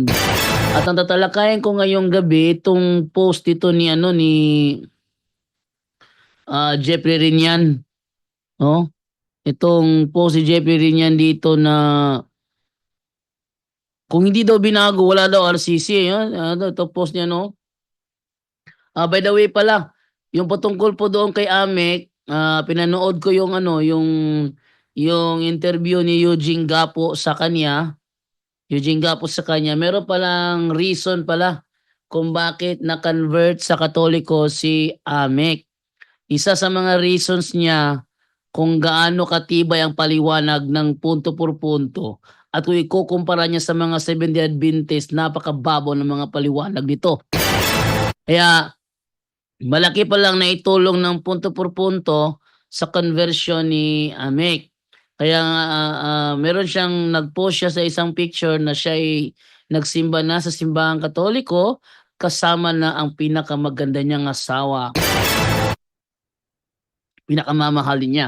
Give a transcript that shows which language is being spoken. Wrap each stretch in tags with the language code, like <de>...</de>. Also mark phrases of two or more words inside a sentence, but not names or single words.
<tl>At ang tatalakayin ko ngayong gabi, itong post ito ni Jeffrey Rinian. No? Itong post si Jeffrey Rinian dito na kung hindi daw binago, wala daw RCC. Ito post niya, no?</tl> <en>By the way</en> <tl>pala, yung patungkol po doon kay Amek, pinanood ko yung yung interview ni Eugene Gapo sa kanya. Meron palang reason pala kung bakit na-convert sa Katoliko si Amek. Isa sa mga reasons niya kung gaano katibay ang paliwanag ng punto por punto. At kung ikukumpara niya sa mga Seventh-day Adventist, napakababaw ng mga paliwanag nito. Kaya malaki pa lang na itulong ng punto por punto sa conversion ni Amek. Kaya meron siyang nag-post siya sa isang picture na siya ay nagsimba na sa simbahang Katoliko kasama na ang pinakamaganda niyang asawa. Pinakamamahalin niya.</tl>